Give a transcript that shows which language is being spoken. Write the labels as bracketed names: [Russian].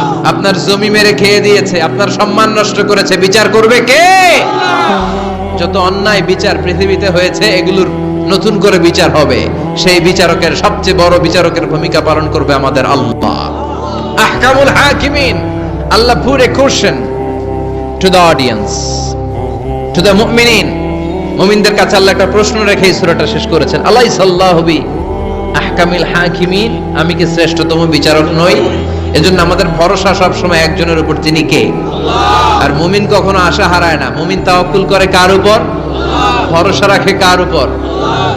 [Bangla] আপনার জমি মেরে খেয়ে দিয়েছে, আপনার সম্মান নষ্ট করেছে, বিচার করবে কে? যত অন্যায় বিচার পৃথিবীতে হয়েছে, এগুলোর নতুন করে বিচার হবে। সেই বিচারকের, সবচেয়ে বড় বিচারকের ভূমিকা পালন করবে আমাদের আল্লাহ। [Arabic] আহকামুল হাকিমিন। [English] আল্লাহ put a question to the audience, to the মুমিনিন। [Bangla] মুমিনদের কাছে আল্লাহ একটা প্রশ্ন রেখে এই সূরাটা শেষ করেছেন। [Arabic] আলাইসাল্লাহু বি আহকামিল হাকিমিন। [Bangla] আমি কি শ্রেষ্ঠতম বিচারক নই? এজন্য আমাদের ভরসা সব সময় একজনের উপর, তিনি কে? আল্লাহ। আর মুমিন কখনো আশা হারায় না। মুমিন তাওয়াক্কুল করে কার উপর? আল্লাহ। ভরসা রাখে কার উপর? আল্লাহ।